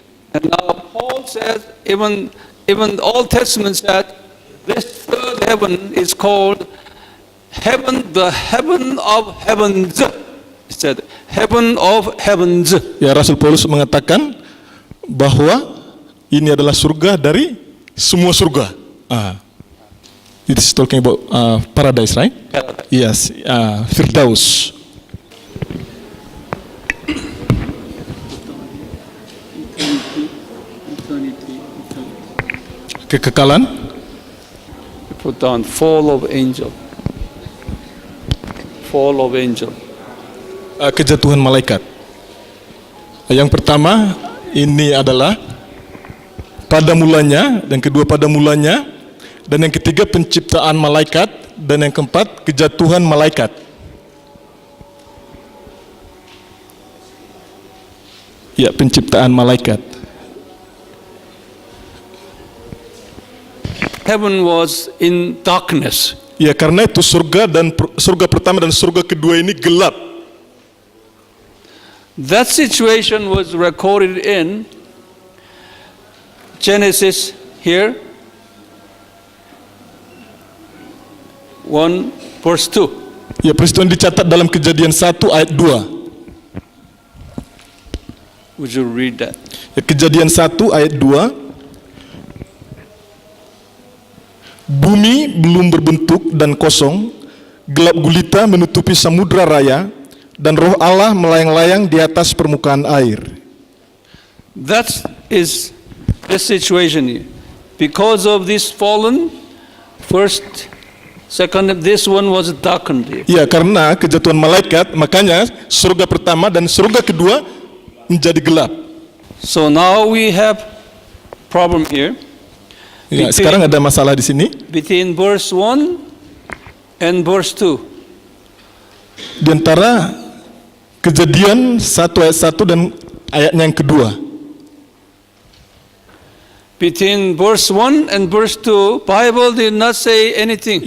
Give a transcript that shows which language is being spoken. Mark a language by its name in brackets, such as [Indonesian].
[English] And now Paul says, even Old Testament said, this third heaven is called heaven, the heaven of heavens. He said, heaven of heavens. [Indonesian] Ya, Rasul Paulus mengatakan bahwa ini adalah surga dari semua surga. [English] It is talking about paradise, right? Paradise. Yes, Firdaus. [Indonesian] Kekekalan. [English] Put down fall of angel. Fall of angel. [Indonesian] Kejatuhan malaikat. Yang pertama ini adalah pada mulanya, dan kedua pada mulanya, dan yang ketiga penciptaan malaikat, dan yang keempat kejatuhan malaikat. Ya, penciptaan malaikat. [English] Heaven was in darkness. [Indonesian] Ya, karena itu surga pertama dan surga kedua ini gelap. [English] That situation was recorded in Genesis here, 1 verse 2. [Indonesian] Ya, peristiwa ini dicatat dalam Kejadian 1 ayat 2. [English] Would you read that? [Indonesian] Ya, Kejadian 1 ayat 2. Bumi belum berbentuk dan kosong, gelap gulita menutupi samudra raya, dan roh Allah melayang-layang di atas permukaan air. [English] That is the situation here. Because of this fallen, first, second, this one was darkened here. [Indonesian] Ya, karena kejatuhan malaikat, makanya surga pertama dan surga kedua menjadi gelap. [English] So now we have problem here. [Indonesian] Ya, sekarang ada masalah di sini. [English] Between verse 1 and verse 2. [Indonesian] Di antara Kejadian 1 ayat 1 dan ayatnya yang kedua. [English] Between verse 1 and verse 2, Bible did not say anything.